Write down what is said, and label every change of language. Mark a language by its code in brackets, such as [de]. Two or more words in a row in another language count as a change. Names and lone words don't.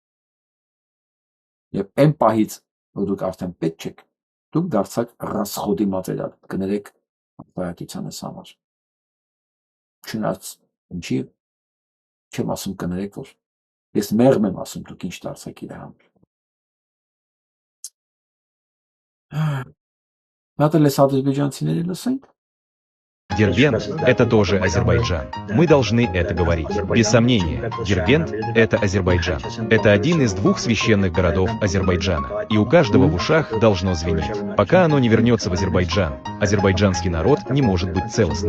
[hy] Եվ այն պահից, որ դուք արդեն պետք չեք, դուք դարձաք [ru] расходный материал, [hy] կներեք ապարատիցանս համար։ Չնայած ինչի չեմ ասում կներեք, որ ես մեղմ եմ ասում, դուք ինչ դարձաք իր համար։ [ru] Надо ли с [hy] ադրբեջանցիների լսենք։ [ru] Дербент – это тоже Азербайджан. Мы должны это говорить. Без сомнения, Дербент – это Азербайджан. Это один из двух священных городов Азербайджана. И у каждого в ушах должно звенеть. Пока оно не вернется в Азербайджан, азербайджанский народ не может быть целостным.